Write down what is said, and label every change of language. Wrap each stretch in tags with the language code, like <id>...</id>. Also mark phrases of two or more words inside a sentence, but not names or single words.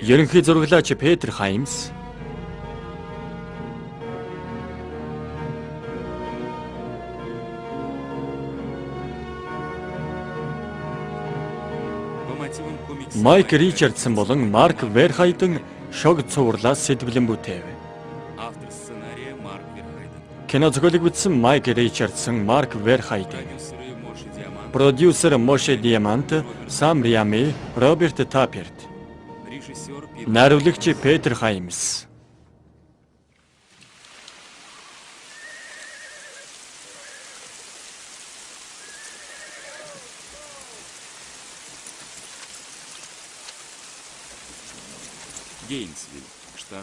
<mn>ерөнхий зураглаач Петр Хаймс, Майк Ричардсон болон Марк Верхайден шог цувралаас сэтгэлэн бүтээв.</mn> <ru>автор сценария Марк Верхайден,</ru> <mn>Кино зохиолыг бичсэн Майк Ричардсон, Марк Верхайден,</mn> <ru>продюсеры Моше Диамант, продюсер Моше Диамант, Сам Риами, Роберт Таперт, режиссер Питер</ru> <mn>найруулагч Петр Хаймс.</mn> <ru>Гейнсвилл, штат</ru>